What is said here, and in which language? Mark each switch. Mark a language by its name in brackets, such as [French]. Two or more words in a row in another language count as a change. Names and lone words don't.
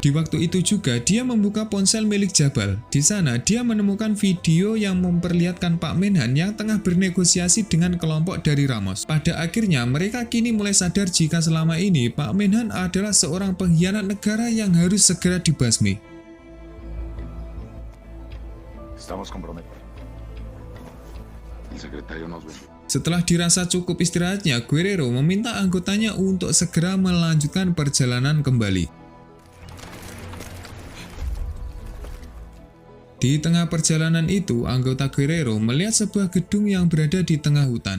[Indonesian] Di waktu itu juga, dia membuka ponsel milik Jabal. Di sana, dia menemukan video yang memperlihatkan Pak Menhan yang tengah bernegosiasi dengan kelompok dari Ramos. Pada akhirnya, mereka kini mulai sadar jika selama ini Pak Menhan adalah seorang pengkhianat negara yang harus segera dibasmi. [Spanish] Estamos comprometidos. El secretario nos ve. [Indonesian] Setelah dirasa cukup istirahatnya, Guerrero meminta anggotanya untuk segera melanjutkan perjalanan kembali. Di tengah perjalanan itu, anggota Guerrero melihat sebuah gedung yang berada di tengah hutan.